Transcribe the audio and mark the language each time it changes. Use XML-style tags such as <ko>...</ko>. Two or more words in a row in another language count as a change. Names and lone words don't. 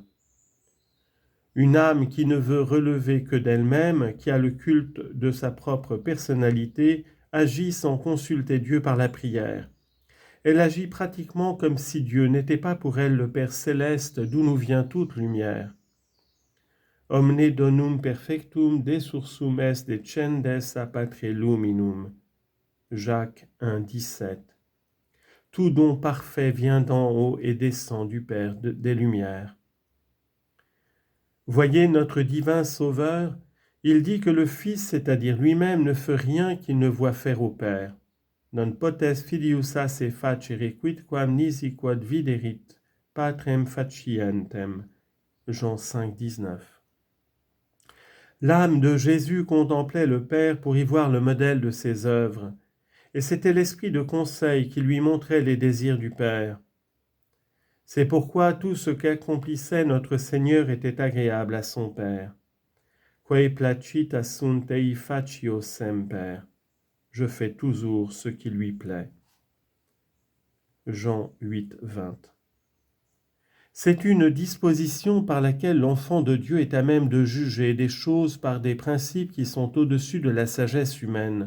<fr>Une âme qui ne veut relever que d'elle-même, qui a le culte de sa propre personnalité, agit sans consulter Dieu par la prière. Elle agit pratiquement comme si Dieu n'était pas pour elle le Père céleste d'où nous vient toute lumière.</fr> <la>Omne donum perfectum desursum est descendes a patre luminum.</la> <fr>Jacques 1, 17. Tout don parfait vient d'en haut et descend du Père des Lumières. Voyez notre divin Sauveur, il dit que le Fils, c'est-à-dire lui-même, ne fait rien qu'il ne voit faire au Père.</fr> <la>non potes filius se facere quidquam nisi quod viderit patrem facientem.</la> <fr>Jean 5, 19. L'âme de Jésus contemplait le Père pour y voir le modèle de ses œuvres, et c'était l'esprit de conseil qui lui montrait les désirs du Père. C'est pourquoi tout ce qu'accomplissait notre Seigneur était agréable à son Père.</fr> <la>Quae placita sunt ei facio semper.</la> <fr>Je fais toujours ce qui lui plaît. Jean 8, 20. C'est une disposition par laquelle l'enfant de Dieu est à même de juger des choses par des principes qui sont au-dessus de la sagesse humaine.</fr>